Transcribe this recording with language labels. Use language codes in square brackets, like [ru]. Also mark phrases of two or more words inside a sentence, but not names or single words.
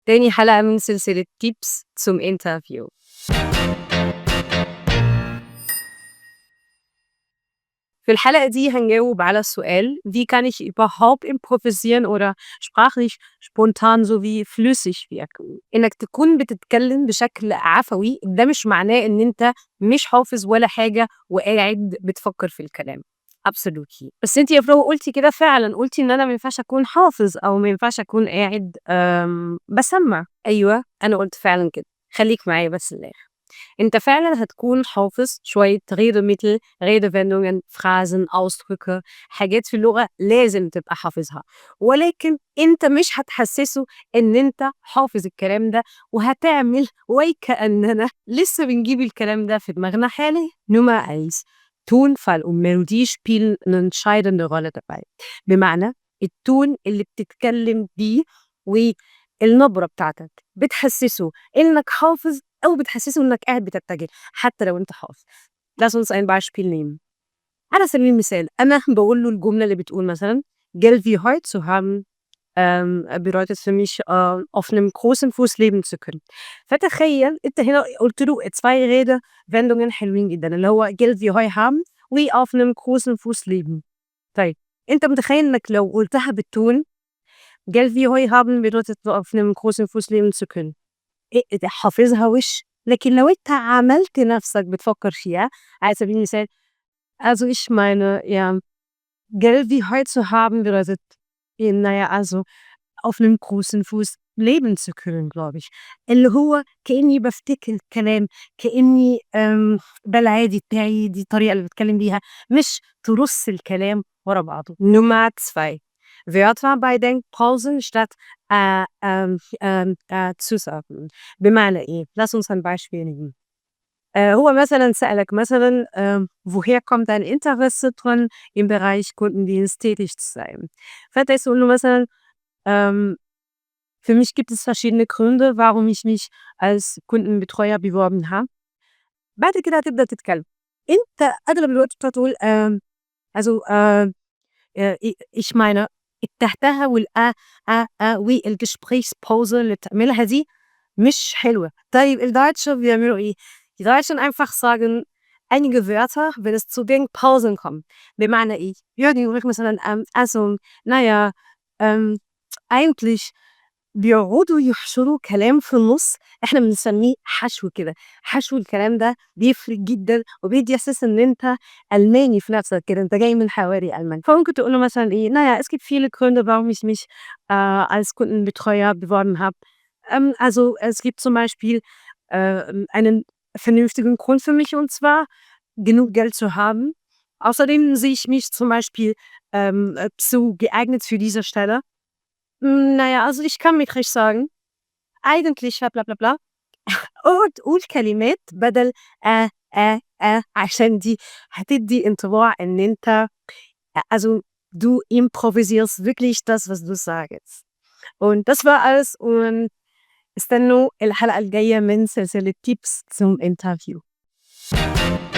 [ar] تاني حلقة من سلسلة [de] Tips zum Interview. [ar] في الحلقة دي هنجاوب على السؤال: [de] Wie kann ich überhaupt improvisieren oder sprachlich spontan sowie flüssig wirken؟ [ar] إنك تكون بتتكلم بشكل عفوي ده مش معناه إن أنت مش حافظ ولا حاجة وقاعد بتفكر في الكلام. [en] Absolutely. [ar] بس أنتِ يا فرو قُلتِ كده فعلًا، قُلتِ إن أنا ما ينفعش أكون حافظ أو ما ينفعش أكون قاعد باسمّع. أيوه، أنا قُلت فعلًا كده. خلّيك معايا بس للآخر. أنت فعلًا هتكون حافظ شوية [de] Redemittel, Redewendungen, Phrasen, Ausdrücke، [ar] حاجات في اللغة لازم تبقى حافظها، ولكن أنت مش هتحسّسه إن أنت حافظ الكلام ده، وهتعمل ويكأننا لسه بنجيب الكلام ده في دماغنا حاليًا. [de] Nummer 1: Tonfall und Melodie spielen 'ne entscheidende Rolle dabei. [ar] بمعنى التون اللي بتتكلم بيه والنبرة بتاعتك بتحسّسه إنك حافظ أو بتحسّسه إنك قاعد بترتجل حتى لو أنت حافظ. [de] Lass uns ein Beispiel nehmen. [ar] على سبيل المثال أنا باقول له الجملة اللي بتقول مثلًا: [de] Geld wie heute zu haben bedeutet für mich auf 'nem großen Fuß leben zu können. [ar] فتخيّل أنت هنا قُلت له 2 Redewendungen حلوين جدًا، اللي هو [de] Geld wie heu haben [ar] و [de] auf 'nem großen Fuß leben. [ar] طيب أنت متخيّل إنك لو قُلتها بالتون [de] Geld wie heu haben bedeutet auf 'nem großen Fuß leben zu können. [ar] ده حافظها وِش، لكن لو أنت عملت نَفْسك بتفكّر فيها، على سبيل المثال: [de] Also ich meine, ja, Geld wie Heu zu haben bedeutet, na ja, also auf 'nem großen Fuß leben zu können glaube ich. [ar] اللي هو كإنّي بافتكر الكلام، كإنّي بالعادي بتاعي، دي الطريقة اللي باتكلّم بيها، مش ترُص الكلام ورا بعضه. [de] Nummer 2: Wörter bei Denkpausen statt zu sagen. [ar] بمعنى إيه؟ [de] Lass uns ein Beispiel nehmen. [ar] هو مثلًا سألك مثلًا [de] woher kommt dein Interesse dran, im Bereich Kundendienst tätig zu sein؟ [ar] فأنت تقول له مثلًا [de] ähm für mich gibt es verschiedene Gründe, warum ich mich als Kundenbetreuer beworben habe. [ar] بعد كده هتبدأ تتكلم. أنت أغلب الوقت بتقول [de] also ich meine [ar] التهتها والGesprächspause اللي بتعملها دي مش حلوة. طيب الDeutsche بيعملوا إيه؟ [de] Die Deutschen einfach sagen einige Wörter, wenn es zu Denkpausen kommt. [ar] بمعنى إيه؟ يقعد يقول لك مثلًا [de] also na ja eigentlich [ar] بيقعدوا يحشروا كلام في النُص، إحنا بنسميه حشو كده. حشو الكلام ده بيفرق جدًا وبيدّي إحساس إن أنت ألماني في نَفْسك كده، أنت جاي من حواري ألمانيا. فممكن تقول له مثلًا إيه: [de] „Na ja, es gibt viele Gründe, warum ich mich als Kundenbetreuer beworben habe. Also, es gibt zum Beispiel einen vernünftigen Grund für mich, und zwar genug Geld zu haben. Außerdem sehe ich mich zum Beispiel zu geeignet für diese Stelle. Na ja, also ich kann مترِش sagen eigentlich [ar] بلا بلا بلا." اقعد قُل كلمات بدل عشان دي هتدّي انطباع إن أنت [de] also du improvisierst wirklich das, was du sagst. Und das war alles und [ar] استنوا الحلقة الجاية من سلسلة [de] Tips zum Interview.